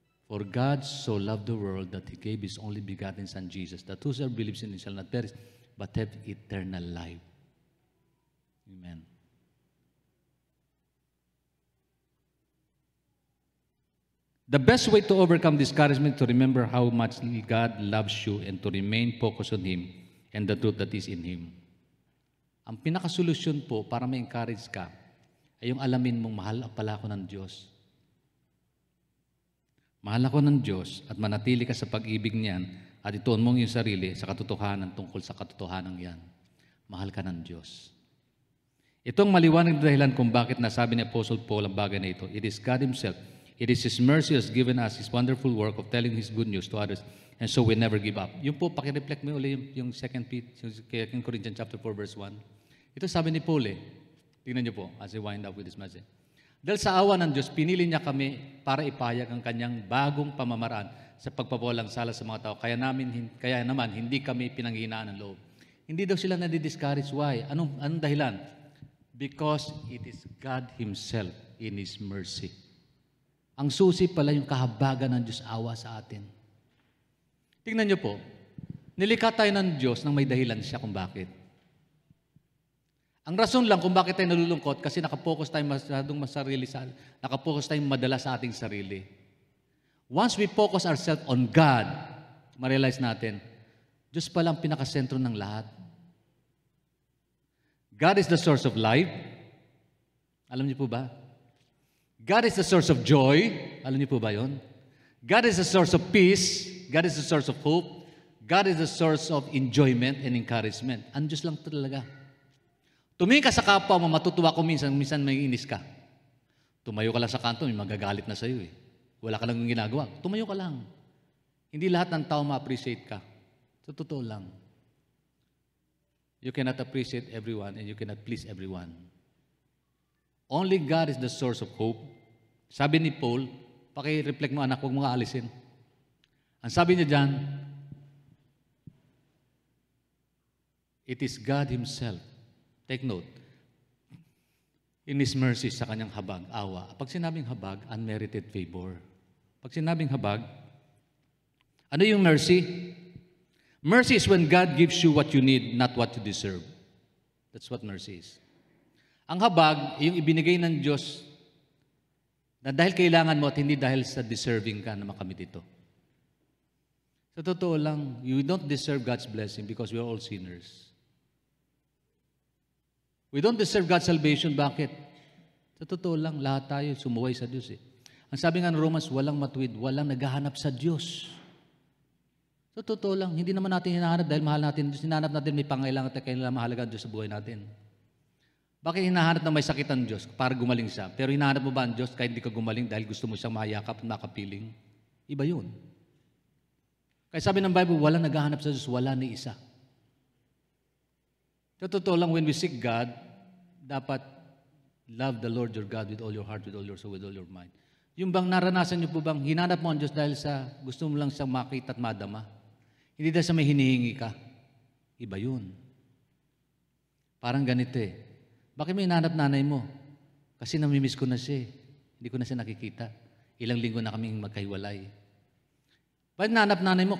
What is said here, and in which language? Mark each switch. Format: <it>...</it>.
<en>For God so loved the world that He gave His only begotten Son, Jesus, that whosoever believes in Him shall not perish, but have eternal life. Amen. The best way to overcome discouragement is to remember how much God loves you and to remain focused on Him and the truth that is in Him.</en> <tl>Ang pinakasolusyon po para ma-encourage ka ay yung alamin mong mahal pala ako ng Diyos. Mahal ako ng Diyos at manatili ka sa pag-ibig niyan at ituon mong yung sarili sa katotohanan tungkol sa katotohanan yan. Mahal ka ng Diyos. Itong maliwanag na dahilan kung bakit nasabi ni Apostle Paul ang bagay na ito.</tl> <en>It is God Himself. It is His mercy has given us His wonderful work of telling His good news to others, and so we never give up.</en> <tl>Yung po, pakireflect mo ulit yung 2 Corinthians chapter 4 verse 1. Ito sabi ni Paul Tingnan niyo po</tl> <en>as I wind up with this message.</en> <tl>Dahil sa awa ng Diyos, pinili niya kami para ipahayag ang kanyang bagong pamamaraan sa pagpapawalang sala sa mga tao. Kaya naman, hindi kami pinanghihinaan ng loob. Hindi daw sila nadi-discourage. Why? Anong dahilan?</tl> <en>Because it is God Himself in His mercy.</en> <tl>Ang susi pala yung kahabagan ng Diyos awa sa atin. Tingnan niyo po, nilikha tayo ng Diyos nang may dahilan siya kung bakit. Ang rason lang kung bakit tayo nalulungkot kasi nakapokus tayo nakapokus tayo madala sa ating sarili.</tl> <en>Once we focus ourselves on God,</en> <tl>ma-realize natin, Diyos pala ang pinakasentro ng lahat.</tl> <en>God is the source of life.</en> <tl>Alam niyo po ba?</tl> <en>God is the source of joy.</en> <tl>Alam niyo po ba yun?</tl> <en>God is the source of peace. God is the source of hope. God is the source of enjoyment and encouragement.</en> <tl>Ang Diyos lang talaga. Tumingin ka sa kapwa mo, matutuwa ko minsan may inis ka. Tumayo ka lang sa kanto, may magagalit na sa iyo Wala ka lang ginagawa. Tumayo ka lang. Hindi lahat ng tao ma-appreciate ka. Sa totoo lang.</tl> <en>You cannot appreciate everyone and you cannot please everyone. Only God is the source of hope.</en> <tl>Sabi ni Paul, paki-reflect mo anak, huwag mo alisin. Ang sabi niya dyan,</tl> <en>it is God Himself. Take note. In His mercy</en> <tl>sa kanyang habag, awa. Pag sinabing habag,</tl> <en>unmerited favor.</en> <tl>Pag sinabing habag, ano yung mercy?</tl> <en>Mercy is when God gives you what you need, not what you deserve. That's what mercy is.</en> <tl>Ang habag, yung ibinigay ng Diyos na dahil kailangan mo at hindi dahil sa deserving ka na makamit ito. Sa totoo lang,</tl> <en>you don't deserve God's blessing because we are all sinners. We don't deserve God's salvation.</en> <tl>Bakit? Sa totoo lang, lahat tayo sumuway sa Diyos eh. Ang sabi nga ng Romans, walang matuwid, walang naghahanap sa Diyos. Sa totoo lang, hindi naman natin hinahanap dahil mahal natin Diyos. Hinahanap natin may pangailangan at kailangan mahalaga ang Diyos sa buhay natin. Bakit hinahanap na may sakit ang Diyos para gumaling siya? Pero hinahanap mo ba ang Diyos kahit hindi ka gumaling dahil gusto mo siyang mayakap at makapiling? Iba yun. Kaya sabi ng Bible, walang naghahanap sa Diyos, wala ni isa. Sa totoo lang,</tl> <en>when we seek God, dapat love the Lord your God with all your heart, with all your soul, with all your mind.</en> <tl>Yung bang naranasan niyo po bang hinanap mo ang Diyos dahil sa gusto mo lang siyang makita at madama? Hindi dahil sa may hinihingi ka. Iba yun. Parang ganito eh. Bakit may hinanap nanay mo? Kasi namimiss ko na siya eh. Hindi ko na siya nakikita. Ilang linggo na kaming magkahiwalay. Bakit nanap nanay mo?</tl>